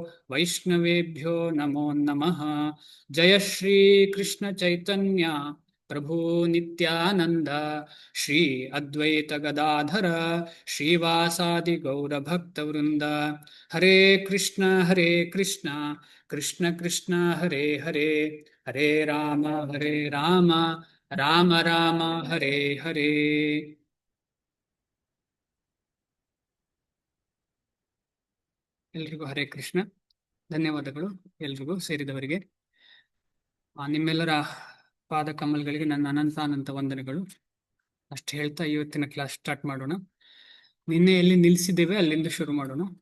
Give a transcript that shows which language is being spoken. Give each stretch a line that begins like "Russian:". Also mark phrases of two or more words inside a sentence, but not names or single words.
Sanskrit: वैष्णवेभ्यो नमो नमः जय श्री कृष्ण चैतन्य ಪ್ರಭು ನಿತ್ಯಾನಂದ ಶ್ರೀ ಅದ್ವೈತ ಗದಾಧರ ಶ್ರೀವಾಸಾದಿ ಗೌರ ಭಕ್ತ ವೃಂದ. ಹರೇ ಕೃಷ್ಣ ಕೃಷ್ಣ ಕೃಷ್ಣ ಹರೇ ಹರೇ, ಹರೇ ರಾಮ ರಾಮ ರಾಮ ಹರೇ ಹರೇ.
Kannada: ಎಲ್ರಿಗೂ
Sanskrit: ಹರೇ ಕೃಷ್ಣ.
Kannada: ಧನ್ಯವಾದಗಳು ಎಲ್ರಿಗೂ ಸೇರಿದವರಿಗೆ. ನಿಮ್ಮೆಲ್ಲರ ಪಾದ ಕಮಲ್ಗಳಿಗೆ ನನ್ನ ಅನಂತ ವಂದನೆಗಳು. ಅಷ್ಟು ಹೇಳ್ತಾ ಇವತ್ತಿನ
English: class start
Kannada: ಮಾಡೋಣ. ನಿನ್ನೆ ಎಲ್ಲಿ ನಿಲ್ಲಿಸಿದ್ದೇವೆ ಅಲ್ಲಿಂದ ಶುರು ಮಾಡೋಣ.